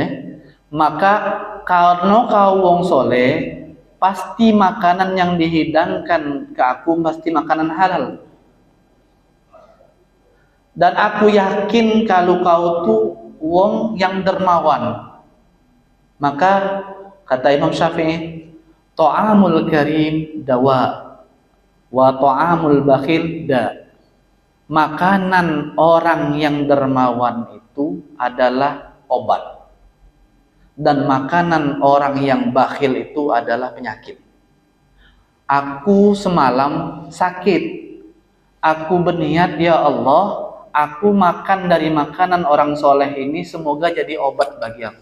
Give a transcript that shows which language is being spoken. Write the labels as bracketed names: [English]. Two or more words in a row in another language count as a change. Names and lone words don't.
[Indonesian] Maka karena kau wong soleh, pasti makanan yang dihidangkan ke aku pasti makanan halal. Dan aku yakin kalau kau tuh wong yang dermawan. Maka kata Imam Syafi'i, [Arabic] طعام الكريم دواء و طعام البخيل داء. [Indonesian] Makanan orang yang dermawan itu adalah obat. Dan makanan orang yang bakhil itu adalah penyakit. Aku semalam sakit. Aku berniat, ya Allah, aku makan dari makanan orang soleh ini, semoga jadi obat bagi aku.